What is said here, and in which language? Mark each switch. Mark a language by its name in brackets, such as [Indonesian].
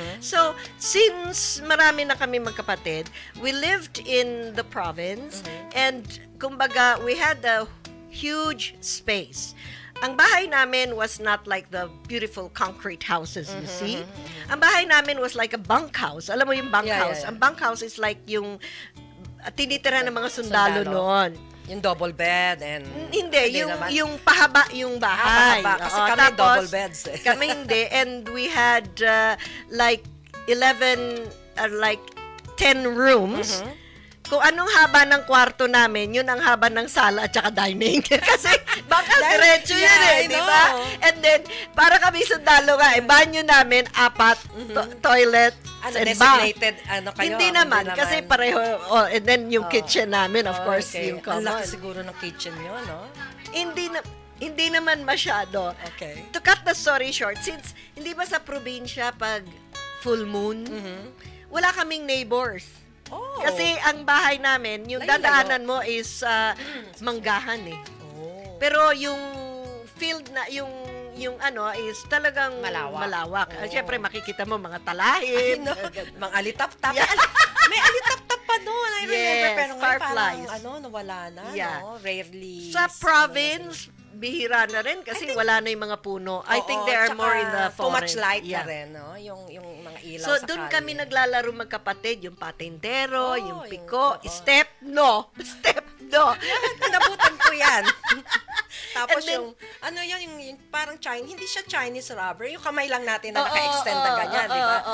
[English] So, [Filipino] since marami na kami magkapatid, [English] we lived in the province, and kumbaga, we had a huge space. [Filipino] Ang bahay namin [English] was not like the beautiful concrete houses you see. [Filipino] Ang bahay namin [English] was like a bunkhouse. [Filipino] Alam mo yung bunkhouse? Ang bunkhouse [English] is like [Filipino] yung tinitira ng mga sundalo noon. [English] Yung double bed and... [Filipino] Hindi, yung pahaba yung bahay. Pahaba, kasi kami double beds. Kami hindi. [English] And we had like 11, like 10 rooms. [Filipino] Kung anong haba ng kwarto namin, yun ang haba ng sala at saka dining. Kasi baka diretso yun di ba? And then, para kami sundalo nga, banyo namin, 4, toilet, and [English] designated, [Filipino] bath. Hindi naman, kasi pareho, [English] and then [Filipino] yung kitchen namin, of course, yung common. Ang laki siguro ng kitchen nyo, no? Hindi naman masyado. [English] Okay. To cut the story short, [Filipino] since hindi ba sa probinsya pag [English] full moon, [Filipino] wala kaming [English] neighbors. [Filipino] Kasi ang bahay namin, yung dadaanan mo is manggahan eh. Pero yung field na, yung is talagang malawak. Siyempre makikita mo mga talahin. Mga alitap-tap. May alitap-tap pa doon. [English] I remember. [Filipino] Pero ngayon parang nawala na. No? Rarely. Sa province, bihira na rin kasi wala na yung mga puno. [English] I think they are more in the forest. Too much light [Filipino] na rin, no? Yung mga ilaw [English] so, [Filipino] sa doon kalye. kami naglalaro magkapatid, yung patintero, yung piko, step-no. Step-no. Nabutan ko yan. Tapos then, yung parang Chinese, hindi siya Chinese rubber, yung kamay lang natin na naka-extend na ganyan, di ba?